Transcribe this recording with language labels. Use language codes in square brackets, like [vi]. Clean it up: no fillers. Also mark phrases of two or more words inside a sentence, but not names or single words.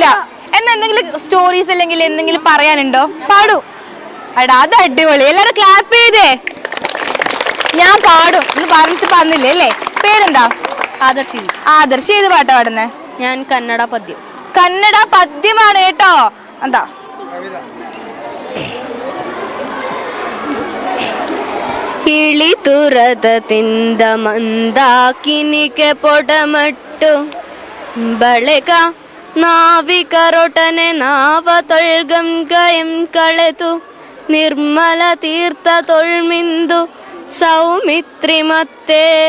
[ml] എന്നാ എന്തെങ്കിലും സ്റ്റോറീസ് അല്ലെങ്കിൽ എന്തെങ്കിലും പറയാനുണ്ടോ? പാടൂ. എടാ അത് അടിപൊളി. എല്ലാരും ക്ലാപ്പ് ചെയ്തേ. ഞാൻ പാടും എന്ന് പറഞ്ഞിട്ട് പറഞ്ഞില്ലേ അല്ലേ? പേരെന്താ? ആദർശി. ആദർശി ഏത് പാട്ടാ പാടുന്നേ? ഞാൻ കന്നഡ പദ്യം. കന്നഡ പദ്യമാണ് കേട്ടോ. എന്താ? [kn] ಇಳಿತುರದ ತಿಂದ ಮಂದಾಕಿನಿಕೆ ಪೊಡಮಟ್ಟು ಬಳೆಗ ನಾವಿಕರೊಟನೆ ನಾವ ತೊಳ್ಗಂ ಗಯಂ ಕಳೆತು ನಿರ್ಮಲ ತೀರ್ಥ ತೊಳ್ಮಿಂದು ಸೌಮಿತ್ರಿ ಮತ್ತೆ